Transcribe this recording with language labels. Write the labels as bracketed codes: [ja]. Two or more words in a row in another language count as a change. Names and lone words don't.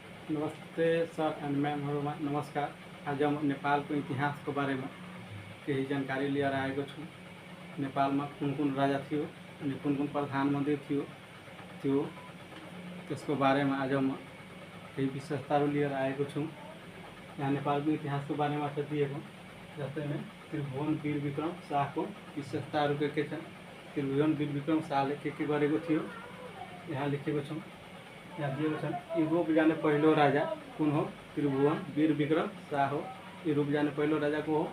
[en] नमस्ते sir and ma'am, नमस्कार। [hi] आज हम नेपाल को इतिहास के बारे में कई जानकारी [ne] लिएर आएको छु। [hi] नेपाल में [ne] कुन कुन राजा थियो अनि कुन कुन प्रधानमंत्री थियो त्यो त्यसको बारे में आज म केही विशेषताहरू लिएर आएको छु। यहाँ [hi] नेपाल को इतिहास के बारे में [ne] छ दिएको, जस्तै नै त्रिभुवन वीर विक्रम शाहको विशेषताहरू के छन्। त्रिभुवन वीर विक्रम शाहले के गरेको थियो यहाँ लेखेको छ। यहाँ दिएको छन्, यूरोप जाने पहिलो राजा कुन हो? त्रिभुवन वीर विक्रम शाह हो। यूरोप जाने पहिलो राजा को हो?